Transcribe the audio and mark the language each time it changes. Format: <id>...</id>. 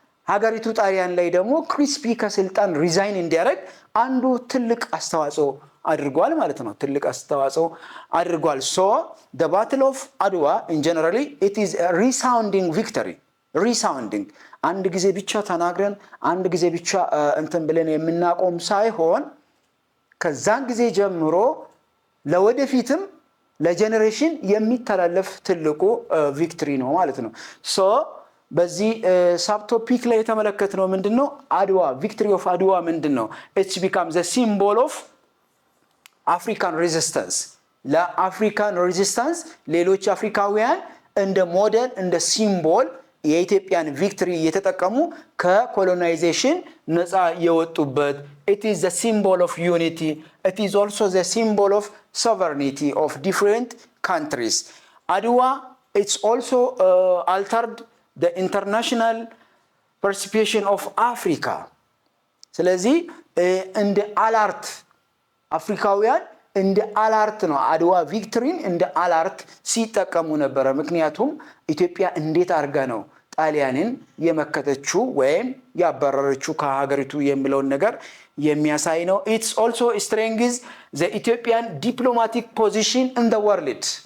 <am>ሀገሪቱ ጣሊያን ላይ ደግሞ ክሪስፒ ከስልጣን ሪዛይን እንዲያደርግ አንዱ ትልቅ አስተዋጽኦ አድርጓል ማለት ነው። ትልቅ አስተዋጽኦ አድርጓል።</am> <en>so the battle of adwa in generally it is a resounding victory resounding</en> <am>አንድ ጊዜ ብቻ ተናግረን አንድ ጊዜ ብቻ እንትን ብለን የምናቆም ሳይሆን ከዛን ጊዜ ጀምሮ ለወደፊትም ለጄኔሬሽን የሚተላለፍ ትልቁ ቪክቶሪ ነው ማለት ነው።</am> <en>so</en> <am>በዚህ ሳብ ቶፒክ ላይ የተመለከትነው ምንድነው? አድዋ ቪክቶሪ ኦፍ አድዋ ምንድነው?</am> <en>it's become the symbol of African resistance</en> <am>ለአፍሪካን ሬዚስታንስ ሌሎች አፍሪካውያን እንደ ሞዴል እንደ ሲምቦል የኢትዮጵያን ቪክቶሪ የተጠቀሙ ከኮሎናይዜሽን ነፃ የወጡበት</am> <en>it is the symbol of unity, it is also the symbol of sovereignty of different countries. Adwa it's also altered the international perception of Africa.</en> <am>ስለዚህ እንደ አላርት አፍሪካውያን እንደ አላርት ነው አድዋ ቪክቶሪን እንደ አላርት ሲጠቀሙ ነበር። ምክንያቱም ኢትዮጵያ እንዴት አርጋ ነው ጣሊያንን የመከተችው ወይም ያባረረችው ከሀገሪቱ የሚለውን ነገር የሚያሳይ ነው።</am> <en>ኢትስ ኦልሶ ስትሬንግዝ ዘ ኢትዮጵያን ዲፕሎማቲክ ፖዚሽን ኢን ዘ ወርልድ</en>